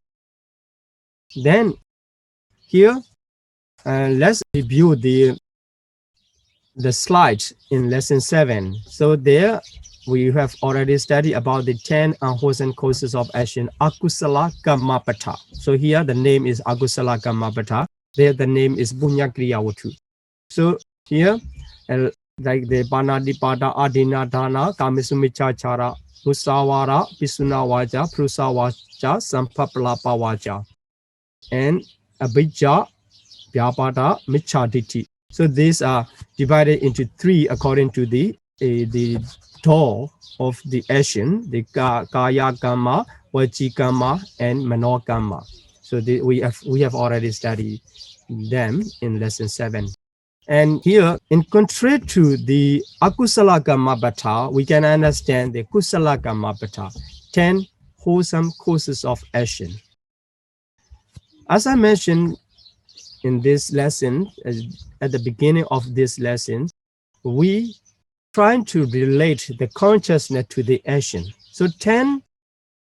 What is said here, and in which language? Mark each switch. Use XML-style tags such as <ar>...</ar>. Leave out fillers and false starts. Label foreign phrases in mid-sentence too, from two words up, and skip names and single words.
<en>Then here, let's review the slides in lesson 7. So there we have already studied about the 10 unwholesome causes of action,</en> <pi>akusala kammapata.</pi> <en>So here the name is</en> <pi>akusala kammapata.</pi> <en>There the name is</en> <pi>Punya Kriya Vatu.</pi> <en>So here, like the</en> <pi>Pannadhikalankara, Adina Dana, Kamisumichachara, Musawara, Pisuna Vaja, Prusa Vaja, Sampapalapa Vaja, and Abhijja, Vyapada, Michaditi.</pi> <en>So these are divided into 3 according to the door of the action, the</en> <pi>Kaya Kamma, Vachi Kamma, and Mano Kamma.</pi> <en>So we have already studied them in lesson 7. And here, in contrary to the</en> <pi>akusala kammapata,</pi> <en>we can understand the</en> <pi>kusala kammapata,</pi> <en>10 wholesome causes of action. As I mentioned in this lesson, at the beginning of this lesson, we trying to relate the consciousness to the action.</en>